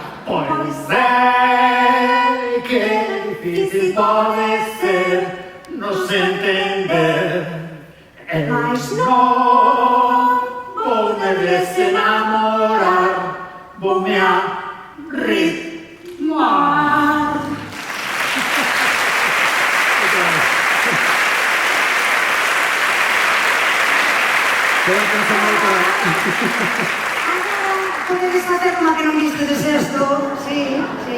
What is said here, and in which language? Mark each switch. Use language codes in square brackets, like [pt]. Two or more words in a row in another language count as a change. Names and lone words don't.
[pt] Pois é que difícil pode ser nos entender. Mas não vou me desenamorar, vou me arritmar. [gl] Podedes facer como que non viste de sexto, sí, sí.